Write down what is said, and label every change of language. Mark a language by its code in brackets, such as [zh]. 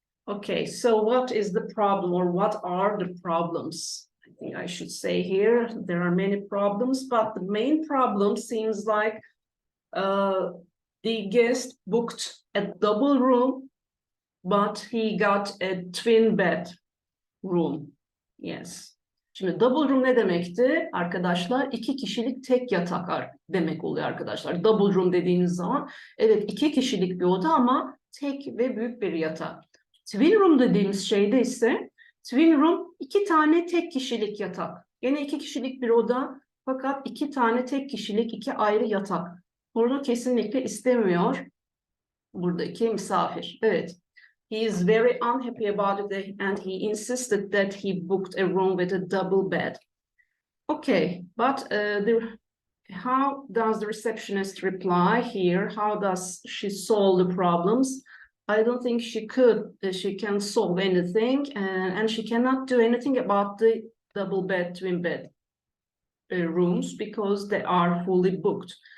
[en] Okay, so what is the problem, or what are the problems? I think I should say here, there are many problems, but the main problem seems like the guest booked a double room, but he got a twin bed room. Yes. [tr] Şimdi double room ne demekti arkadaşlar? 2 kişilik tek yatak demek oluyor arkadaşlar. Double room dediğiniz zaman evet 2 kişilik bir oda ama tek ve büyük bir yatak. Twin room dediğimiz şeyde ise twin room 2 tane tek kişilik yatak. Yine 2 kişilik bir oda fakat 2 tane tek kişilik 2 ayrı yatak. Bunu kesinlikle istemiyor buradaki misafir. Evet. [en] He is very unhappy about it and he insisted that he booked a room with a double bed. Okay, but how does the receptionist reply here? How does she solve the problems? I don't think she can solve anything, and she cannot do anything about the double bed, twin bed rooms because they are fully booked.